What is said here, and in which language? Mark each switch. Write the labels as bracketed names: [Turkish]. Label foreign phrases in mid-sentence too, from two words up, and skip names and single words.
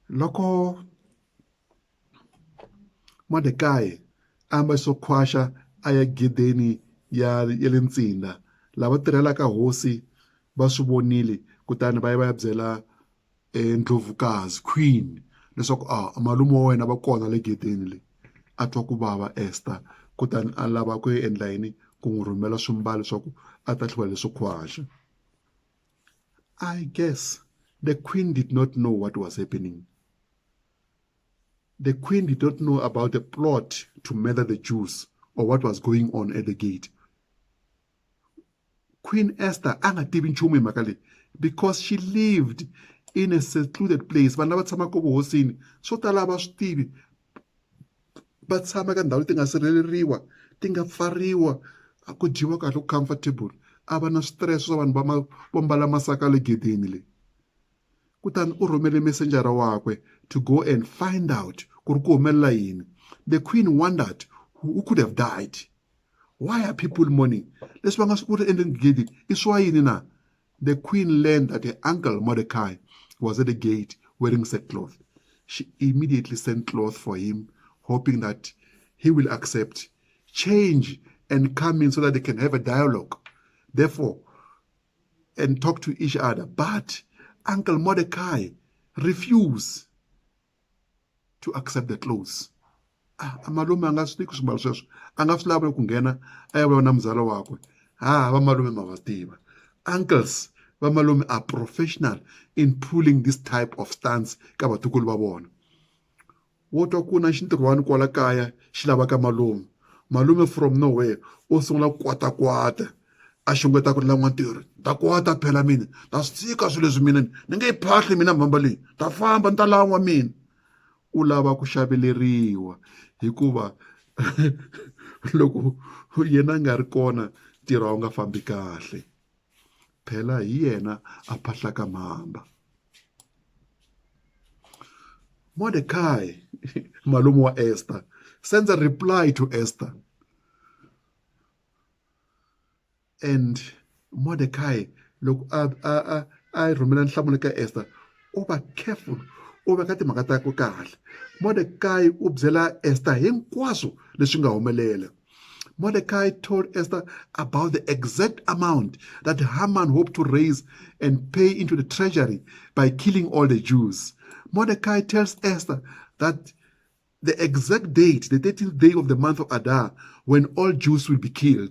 [Tsonga] loko Mordecai amba so khwaxa aya gedeni ya le ntsinda lava tirhelaka hosi va swi vonile kutani va ya byela ndlovukazi queen leswaku malume wa wena va kona le gedeni le a twa ku vava Esther kutani a lava ku endla yini ku n'wi rhumela swimbalo swa ku a ta tlhela leswo khwaxa. [English] I guess the queen did not know what was happening. The queen did not know about the plot to murder the Jews or what was going on at the gate. [Tsonga] Queen Esther anga tivi nchumu hi mhaka leyi [English] because she lived in a secluded place. [Tsonga] Vanhu lava tshamaka vuhosini swo tala va swi tivi va tshama ka ndhawu ti nga sirheleriwa ti nga pfariwa ku dyiwa kahle ku comfortable a va na stress swa vanhu vo mbala masaka le gedeni le kutani u rhumele messenjara wakwe [English] to go and find out [Tsonga] ku ri ku humelela yini. [English] The queen wondered who could have died. Why are people mourning? [Tsonga] Leswi va nga swi ku endleni gate i swa yini na. [English] The queen learned that her uncle Mordecai was at the gate wearing sackcloth. She immediately sent cloth for him, hoping that he will accept, change, and come in so that they can have a dialogue, therefore, and talk to each other. But Uncle Mordecai refused to accept the clothes. [Tsonga] Malume a nga swi tiki swimbalo sweswo a nga swi lavi ku nghena a ya vulavula na muzala wakwe. Vamalume ma va tiva. [English] Uncles vamalume are professional in pulling this type of stunts [Tsonga] ka vatukulu va vona. Wo twa ku na xintirhwana kwala kaya xi lavaka malume. Malume [English] from nowhere [Tsonga] o sungula kwata a xungeta ku lava ntirho ta kwata phela mina ta swi tshika swilo leswi mina ni nge yi phahli mina mhamba leyi ta famba ni ta lava mina. U lava ku xaveleriwa hikuva loko yena nga ri kona ntirho a wu nga fambi kahle. Phela hi yena a phahlaka mhamba. Mordecai malume wa Esther [English] sends a reply to Esther, and [Tsonga] Mordecai loko a rhumela nhlamulo ka Esther u va careful u veka timhaka ta ku kahle. Mordecai u byela Esther hinkwaswo leswi nga humelela. [English] Mordecai told Esther about the exact amount that Haman hoped to raise and pay into the treasury by killing all the Jews. Mordecai tells Esther that the exact date, the 13th day of the month of Adar, when all Jews will be killed.